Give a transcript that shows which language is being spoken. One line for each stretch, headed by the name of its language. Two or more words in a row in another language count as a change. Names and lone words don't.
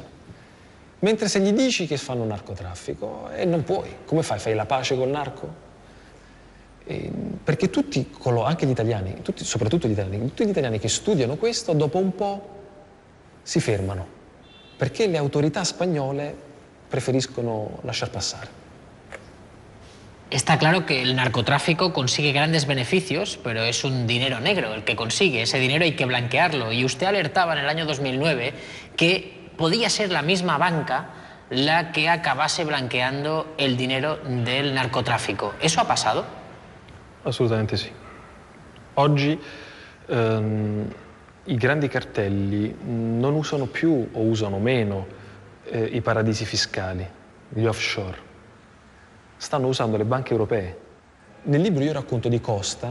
Italian: Mentre se gli dici che fanno narcotraffico, non puoi. Come fai? Fai la pace col narco? Perché tutti, anche gli italiani, soprattutto tutti gli italiani che studiano questo, dopo un po' si fermano, perché le autorità spagnole preferiscono lasciar passare.
Spanish: Está claro que el narcotráfico consigue grandes beneficios, pero es un dinero negro el que consigue. Ese dinero hay que blanquearlo. Y usted alertaba en el año 2009 que podía ser la misma banca la que acabase blanqueando el dinero del narcotráfico. ¿Eso ha pasado?
Italian: Assolutamente sì. Oggi i grandi cartelli non usano più o usano meno i paradisi fiscali, gli offshore. Stanno usando le banche europee. Nel libro io racconto di Costa.